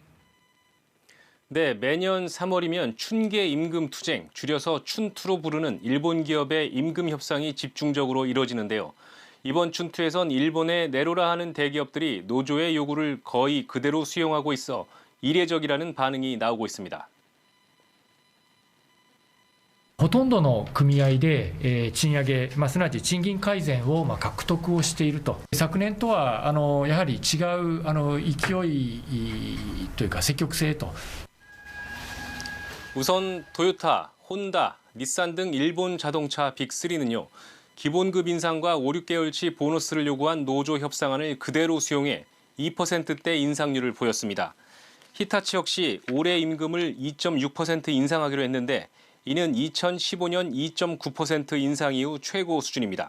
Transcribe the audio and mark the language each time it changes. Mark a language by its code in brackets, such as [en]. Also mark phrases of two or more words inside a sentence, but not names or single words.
[ko] 네, 매년 3월이면 춘계 임금 투쟁, 줄여서 춘투로 부르는 일본 기업의 임금 협상이 집중적으로 이뤄지는데요. 이번 춘투에선 일본에 내로라 하는 대기업들이 노조의 요구를 거의 그대로 수용하고 있어 이례적이라는 반응이 나오고 있습니다. [ja] ほとんどの組合で賃上げ、すなわち賃金改善を獲得をしていると。昨年とはやはり違う勢いというか積極性と。 [ko] 우선 토요타, 혼다, 닛산 등 일본 자동차 빅3는요. 기본급 인상과 5, 6개월치 보너스를 요구한 노조 협상안을 그대로 수용해 2%대 인상률을 보였습니다. 히타치 역시 올해 임금을 2.6% 인상하기로 했는데 이는 2015년 2.9% 인상 이후 최고 수준입니다.